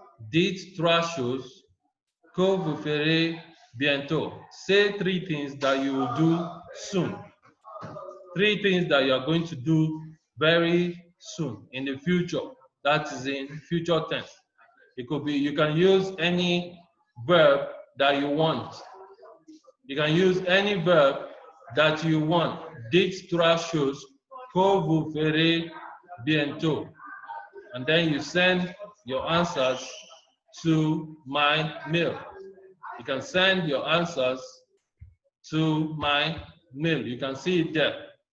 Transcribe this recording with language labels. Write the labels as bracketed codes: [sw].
[fr] Dites 3 choses que vous ferez bientôt. [en] Say 3 things that you will do soon. 3 things that you are going to do very soon in the future. That is in future tense. It could be, you can use any verb that you want. You can use any verb that you want. [fr] Dites 3 choses que vous verrez bientôt. [en] And then you send your answers to my mail. You can send your answers to my mail. You can see it there.